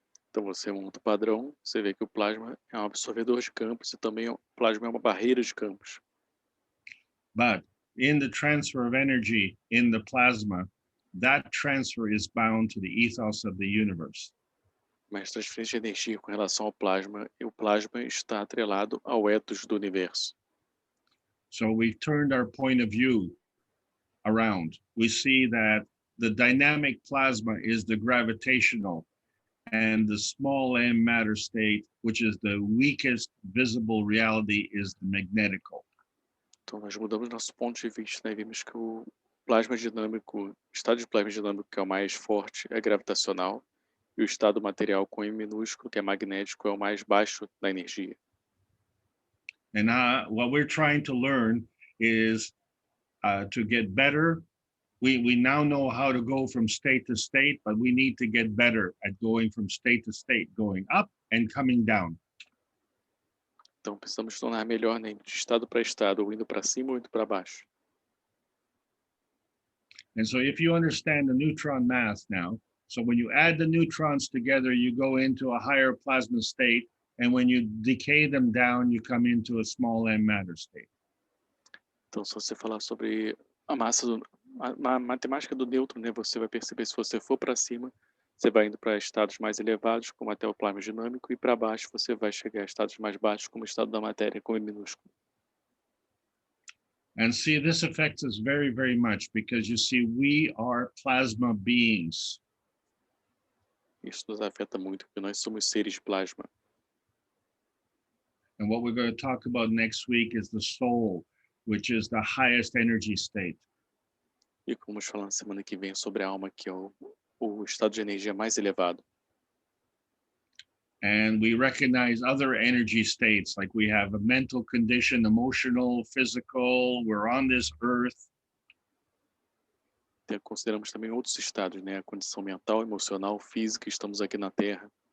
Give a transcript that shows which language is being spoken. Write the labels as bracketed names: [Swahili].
[Portuguese] Então você monta o padrão, você vê que o plasma é um absorvedor de campos e também o plasma é uma barreira de campos. [English] But in the transfer of energy in the plasma, that transfer is bound to the ethos of the universe. [Portuguese] Mas transferência de energia com relação ao plasma, e o plasma está atrelado ao ethos do universo. [English] So we've turned our point of view around. We see that the dynamic plasma is the gravitational, and the small m matter state, which is the weakest visible reality, is the magnetical. [Portuguese] Então nós mudamos nosso ponto de vista, né? Vimos que o plasma dinâmico, o estado de plasma dinâmico que é o mais forte é gravitacional, E o estado material com M minúsculo, que é magnético, é o mais baixo da energia. [English] And what we're trying to learn is to get better. We now know how to go from state to state, but we need to get better at going from state to state, going up and coming down. [Portuguese] Então precisamos tornar melhor, né, de estado para estado, ou indo para cima ou indo para baixo. [English] And so if you understand the neutron math now, so when you add the neutrons together, you go into a higher plasma state. And when you decay them down, you come into a small m matter state. [Portuguese] Então, se você falar sobre a massa, a matemática do nêutron, né, você vai perceber, se você for para cima, você vai indo para estados mais elevados, como até o plasma dinâmico, e para baixo você vai chegar a estados mais baixos, como o estado da matéria, com M minúsculo. [English] And see, this affects us very, very much because you see, we are plasma beings. [Portuguese] Isso nos afeta muito, porque nós somos seres de plasma. [English] And what we're going to talk about next week is the soul, which is the highest energy state. [Portuguese] E como vamos falar na semana que vem sobre a alma, que é o estado de energia mais elevado. [English] And we recognize other energy states, like we have a mental condition, emotional, physical, we're on this earth. [Portuguese] Consideramos também outros estados, né? A condição mental, emocional, física, estamos aqui na Terra.